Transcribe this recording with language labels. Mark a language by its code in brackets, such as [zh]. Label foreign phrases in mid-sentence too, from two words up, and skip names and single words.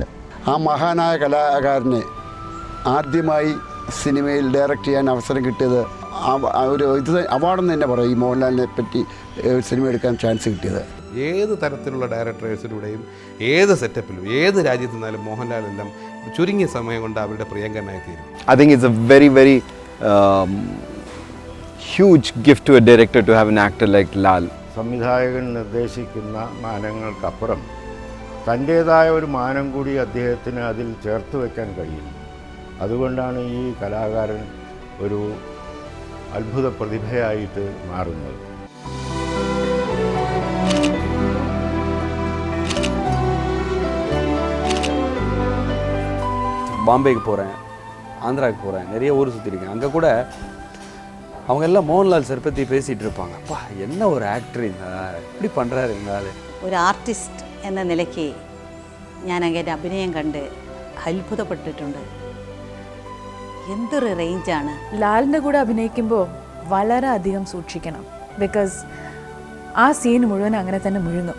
[ml] ആ മഹാനായ കലാകാരനെ ആദ്യമായി സിനിമയിൽ ഡയറക്റ്റ് ചെയ്യാൻ അവസരം കിട്ടിയത് ഒരു അവാർഡെന്ന് തന്നെ പറയും. ഈ മോഹൻലാലിനെ പറ്റി സിനിമ എടുക്കാൻ ചാൻസ് കിട്ടിയത്. ഏത് തരത്തിലുള്ള ഡയറക്ടേഴ്സിലൂടെയും ഏത് സെറ്റപ്പിലും ഏത് രാജ്യത്ത് നിന്നാലും മോഹൻലാലെല്ലാം ചുരുങ്ങിയ സമയം കൊണ്ട് അവരുടെ പ്രിയങ്കരനായി തീരും. [en] I think it's a very, very huge gift to a director to have an actor like Lal. [ml] സംവിധായകൻ നിർദ്ദേശിക്കുന്ന മാനങ്ങൾക്കപ്പുറം തൻ്റേതായ ഒരു മാനം കൂടി അദ്ദേഹത്തിന് അതിൽ ചേർത്ത് വയ്ക്കാൻ കഴിയും. അതുകൊണ്ടാണ് ഈ കലാകാരൻ ഒരു അത്ഭുത പ്രതിഭയായിട്ട് മാറുന്നത്. [ta] பாம்பேக்கு போகிறேன், ஆந்திராவுக்கு போகிறேன், நிறைய ஊர் சுற்றிருக்கேன். அங்கே கூட அவங்க எல்லாம் மோகன்லால் சார் பற்றி பேசிகிட்டு இருப்பாங்க. அப்பா என்ன ஒரு ஆக்டர், இப்படி பண்ணுறாரு இருந்தாலும். [ml] ഒരു ആർട്ടിസ്റ്റ് എന്ന നിലയ്ക്ക് ഞാൻ അങ്ങനെ അഭിനയം കണ്ട് അത്ഭുതപ്പെട്ടിട്ടുണ്ട്. എന്തൊരു റേഞ്ചാണ്. ലാലിൻ്റെ കൂടെ അഭിനയിക്കുമ്പോൾ വളരെയധികം സൂക്ഷിക്കണം. ബിക്കോസ് ആ സീൻ മുഴുവൻ അങ്ങനെ തന്നെ മുഴുങ്ങും.